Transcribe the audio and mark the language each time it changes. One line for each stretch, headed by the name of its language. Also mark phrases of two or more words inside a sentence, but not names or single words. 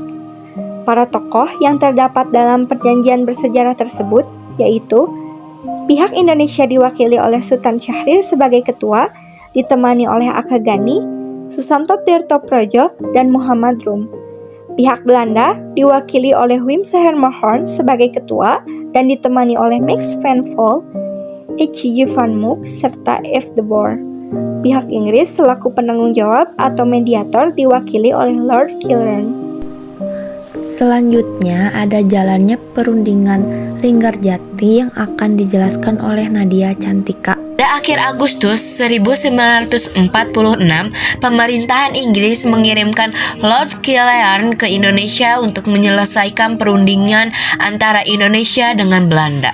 Indonesian: Para tokoh yang terdapat dalam perjanjian bersejarah tersebut yaitu pihak Indonesia diwakili oleh Sultan Syahrir sebagai ketua, ditemani oleh Aka Gani, Susanto Tirtoprojo, dan Muhammad Rum. Pihak Belanda diwakili oleh Wim Sehermoorn sebagai ketua dan ditemani oleh Max van Vol, H.J. van Mook, serta F. de Boer. Pihak Inggris selaku penanggung jawab atau mediator diwakili oleh Lord Kilruan. Selanjutnya ada jalannya perundingan Linggarjati yang akan dijelaskan oleh Nadia Cantika. Pada akhir Agustus 1946, pemerintahan Inggris mengirimkan Lord Kilruan ke Indonesia untuk menyelesaikan perundingan antara Indonesia dengan Belanda.